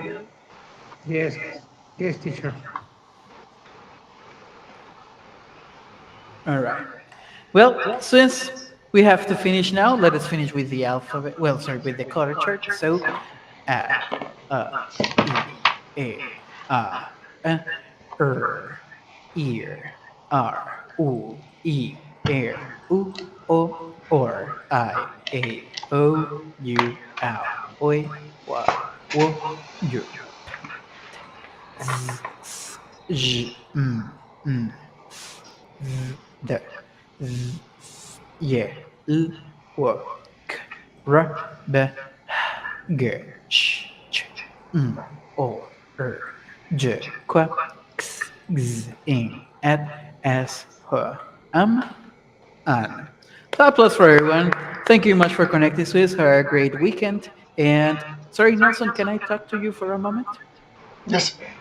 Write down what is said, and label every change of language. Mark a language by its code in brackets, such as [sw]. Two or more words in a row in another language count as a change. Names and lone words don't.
[en] Yes. Yes, teacher. All right. Well, since we have to finish now, let us finish with the alphabet. Well, sorry, with the color chart. So, a, e, a, er, ear, r, u, e, u, o, o, u, oi, wo, u, z, s, j, d, z, yeah, l, w, k, r, b, g, sh, ch, o, j, k, x, x, in, at, s, h, an. So applause for everyone. Thank you much for connecting, Swiss. Have a great weekend. And sorry, Nelson, can I talk to you for a moment? Yes.